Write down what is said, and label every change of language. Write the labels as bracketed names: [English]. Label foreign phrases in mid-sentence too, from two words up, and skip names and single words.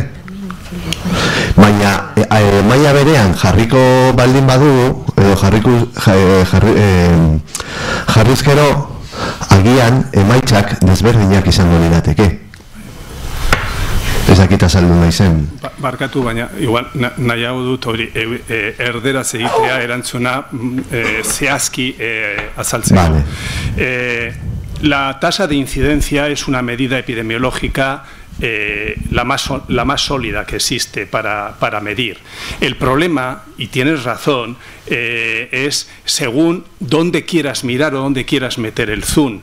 [Basque] Baina, maila berean jarriko baldin badu, edo jarriz gero, agian emaitzak desberdinak izango lirateke. Ez dakit azaldu nahi zen. Barkatu, baina igual nahiago dut hori erderaz egitea erantzuna zehazki azaltzeko. [Spanish] Vale. La tasa de incidencia es una medida epidemiológica la más sólida que existe para medir. El problema, y tienes razón, es según dónde quieras mirar o dónde quieras meter el zoom.